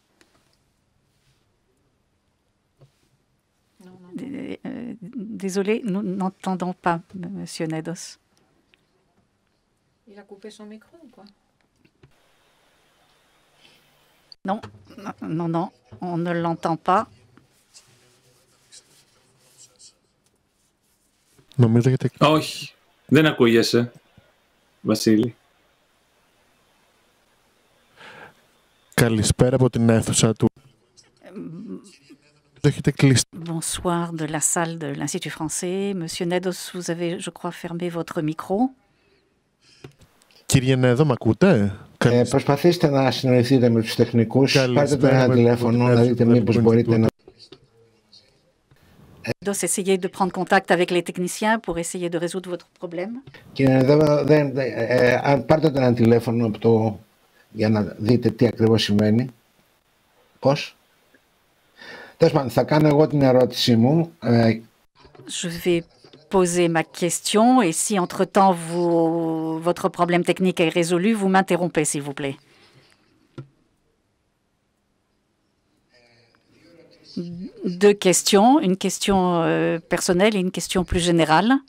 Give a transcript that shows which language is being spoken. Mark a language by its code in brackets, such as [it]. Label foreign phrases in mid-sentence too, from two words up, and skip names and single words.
[fr] Désolé, nous n'entendons pas, M. Nedos. Il a coupé son micro ou quoi? Non, on ne l'entend pas. [el] Όχι, δεν ακούγεσαι, Βασίλη. Καλησπέρα από την αίθουσα του. Έχετε κλείσει. [fr] Bonsoir de la salle de l'Institut français. Monsieur Nedos, vous avez, je crois, fermé votre micro. [el] Κύριε Νέδο, μ' ακούτε? Προσπαθήστε να συνοηθείτε με τους τεχνικούς. Πάρτε το ένα τηλέφωνο να δείτε μήπως μπορείτε να... [fr] Essayez de prendre contact avec les techniciens pour essayer de résoudre votre problème. [el] Κύριε Νέδο, πάρτε το ένα τηλέφωνο για να δείτε τι ακριβώς σημαίνει. Πώς? Τέλος πάντων, θα κάνω εγώ την ερώτησή μου. [fr] Je vais poser ma question et si entre-temps votre problème technique est résolu, vous m'interrompez s'il vous plaît. Deux questions, une question personnelle et une question plus générale.